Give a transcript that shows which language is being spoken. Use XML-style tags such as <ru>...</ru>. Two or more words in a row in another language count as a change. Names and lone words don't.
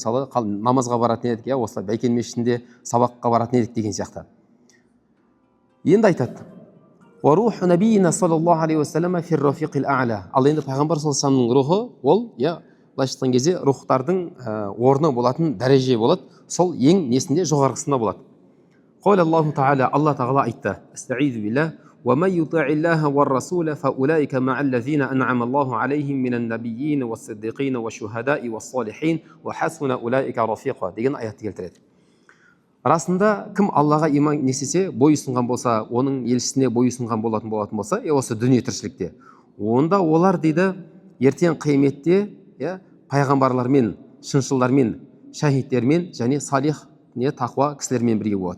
<kk>Мысалы, намазға баратын едік, осылай Бәйкен мешітінде сабаққа баратын едік деген сияқты. Енді айтады. Ал енді пайғамбар</kk> <ar>صلى الله عليه وسلم</ar> <kk>рухы, ол, былайша айтқан кезде, рухтардың орны болатын дәреже болады, сол ең несінде жоғарғысында болады.</kk> <ar>قال الله تعالى الله تعالى айтты: استعيذ بالله ومن يطع الله والرسول فأولئك مع الذين أنعم الله عليهم من النبيين والصديقين والشهداء والصالحين وحسن أولئك رفيقا</ar> <kk>деген аятты келтіреді. Расында кім Аллаға иман несесе, бойұсынған болса, оның елшісіне бойұсынған болатын болса, осы дүние тіршілікте, онда олар дейді, ертең қияметте пайғамбарлармен, шыншылдармен, шахидтермен және салих, тақуа кісілермен бірге болады.</kk>